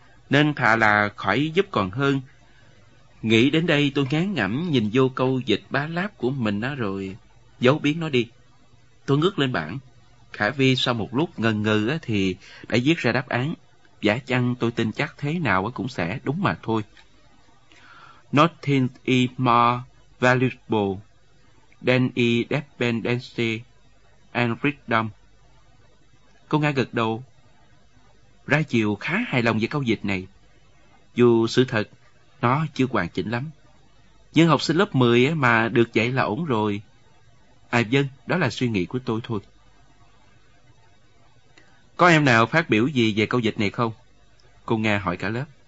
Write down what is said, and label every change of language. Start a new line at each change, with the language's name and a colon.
Vietnamese: Nên thà là khỏi giúp còn hơn. Nghĩ đến đây tôi ngán ngẩm nhìn vô câu dịch bá láp của mình rồi giấu biến nó đi. Tôi ngước lên bảng. Khả Vi sau một lúc ngần ngừ thì đã viết ra đáp án. Giả chăng tôi tin chắc thế nào cũng sẽ đúng mà thôi.
English: Nothing is more valuable than independence and freedom.
Vietnamese: Cô Nga gật đầu. Ra chiều khá hài lòng về câu dịch này. Dù sự thật, nó chưa hoàn chỉnh lắm. Nhưng học sinh lớp 10 mà được dạy là ổn rồi. À dân, đó là suy nghĩ của tôi thôi. Có em nào phát biểu gì về câu dịch này không? Cô Nga hỏi cả lớp.